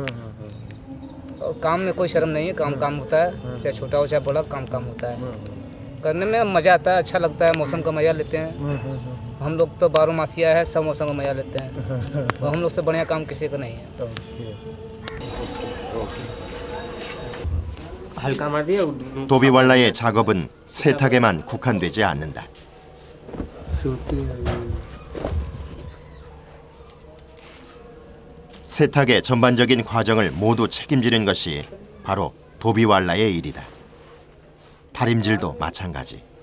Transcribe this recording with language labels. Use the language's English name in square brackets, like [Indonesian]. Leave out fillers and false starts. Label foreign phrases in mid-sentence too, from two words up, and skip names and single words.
[Hindi] और काम में कोई शर्म नहीं है, काम काम होता है, चाहे छोटा हो चाहे बड़ा, काम काम होता है। करने में मज़ा आता है, अच्छा लगता है, मौसम का मज़ा लेते हैं। हम लोग तो 12 मासिया है, सब मौसम का मज़ा लेते हैं, और हम लोग से बढ़िया काम किसी का नहीं है। हल्का मार दिया। [Korean] 도비왈라의 작업은 세탁에만 국한되지 않는다. 세탁의 전반적인 과정을 모두 책임지는 것이 바로 도비왈라의 일이다. 다림질도 마찬가지.